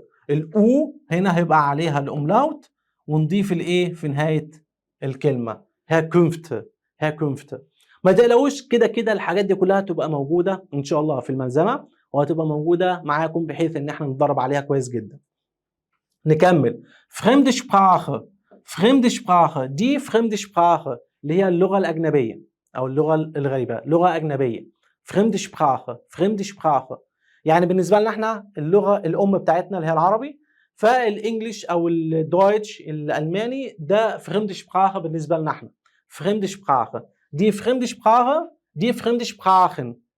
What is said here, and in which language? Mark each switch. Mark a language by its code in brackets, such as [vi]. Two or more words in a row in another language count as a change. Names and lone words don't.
[ar] الاو هنا هيبقى عليها الاملاوت ونضيف في نهاية الكلمة هيركونفت. ما تقلقوش، كده الحاجات دي كلها تبقى موجودة ان شاء الله في الملزمة، وهتبقى موجودة معاكم بحيث ان احنا نتدرب عليها كويس جدا. نكمل. [de] fremde Sprache [ar] دي [de] fremde Sprache [ar] اللي هي اللغة الأجنبية أو اللغة الغريبة، لغة أجنبية. [de] fremde Sprache [ar] يعني بالنسبه لنا احنا اللغه الام بتاعتنا اللي هي العربي، فالانجليش او الدويتش الالماني ده [de] fremde Sprache [ar] بالنسبه لنا احنا. [de] fremde Sprache [ar] دي [de] fremde Sprache [ar] دي [de] fremde Sprachen.